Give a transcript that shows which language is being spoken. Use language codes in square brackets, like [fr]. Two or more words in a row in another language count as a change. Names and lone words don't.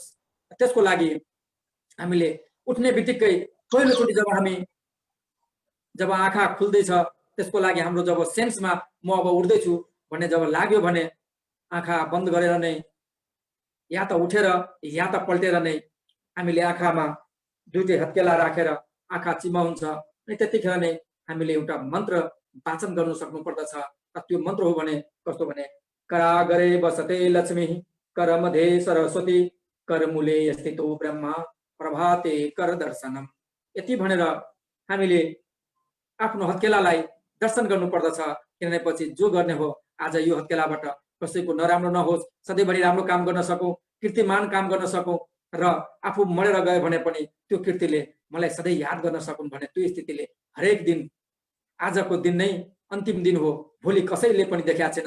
[ne] त्यसको लागि हामीले उठ्ने बित्तिकै पहिलोचोटि जब आँखा खुल्दैछ त्यसको लागि हाम्रो जब सेन्समा म अब उठ्दैछु भन्ने जब लाग्यो भने आँखा बन्द गरेर नै या त उठेर या त पल्टेर नै हामीले आँखामा दुईटै हत्केला राखेर आँखा चिमाउँछ। अनि त्यतिखेर नै हामीले एउटा मन्त्र वाचन गर्नु सक्नु पर्दछ। त्यो मन्त्र हो भने कस्तो भने [sa] करागरे बसते लक्ष्मी कर मध्ये सरस्वती कर मूले स्थितो ब्रह्मा प्रभाते कर दर्शनम। [ne] यति भनेर हामीले आफ्नो हत्केलालाई दर्शन गर्नु पर्दछ। किनभने पछि जो गर्ने हो आज यो हत्केलाबाट कसैको नराम्रो नहोस्, सधैँभरि राम्रो काम गर्न सकौँ, कीर्तिमान काम गर्न सकौँ र आफू मरेर गयो भने पनि त्यो कीर्तिले मलाई सधैँ याद गर्न सकुन् भने त्यो स्थितिले हरेक दिन आजको दिन नै अन्तिम दिन हो, भोलि कसैले पनि देखाएको छैनन्।